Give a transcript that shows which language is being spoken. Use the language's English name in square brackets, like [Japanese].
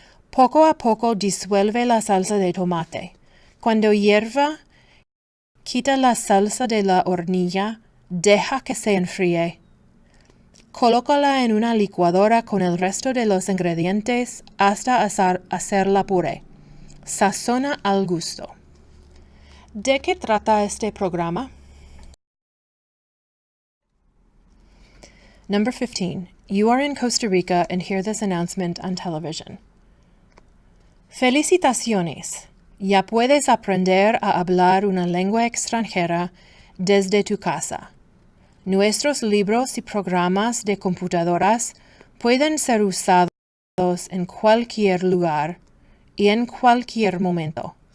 [Spanish] Poco a poco disuelve la salsa de tomate. Cuando hierva, quita la salsa de la hornilla, deja que se enfríe. Colócala en una licuadora con el resto de los ingredientes hasta hacerla puré. Sazona al gusto. ¿De qué trata este programa? [English] Number 15. You are in Costa Rica and hear this announcement on television. [Spanish] Felicitaciones. Ya puedes aprender a hablar una lengua extranjera desde tu casa. Nuestros libros y programas de computadoras pueden ser usados en cualquier lugar y en cualquier momento.